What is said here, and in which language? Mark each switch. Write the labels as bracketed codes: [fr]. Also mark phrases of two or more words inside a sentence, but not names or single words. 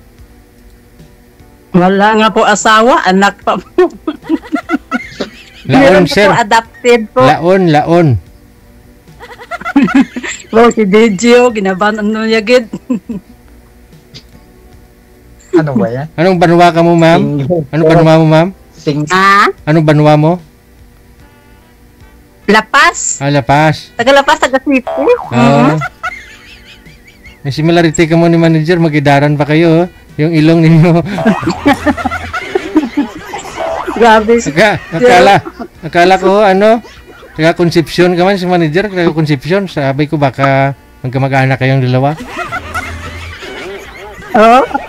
[tl] Wala nga po asawa, anak pa po. [hil] Laon, sir. [tl] Po, adopted po. [hil] Laon. Wow, si Dejo, ginabanan mo niya, gid. [tl] Ano ba yan? [hil] Anong banwa ka mo, ma'am? Anong banwa mo, ma'am? Anong banwa mo? Lapas. Lapas. Taga-Lapas, taga-Sipo. May similarity ka mo ni manager, magidaran [tl] pa kayo, yung ilong ninyo. [hil] Grabe. [tl] Akala ko, taga-conception ka man si manager, taga-conception. Sabi ko baka magkamag-anak kayong dalawa. Oo.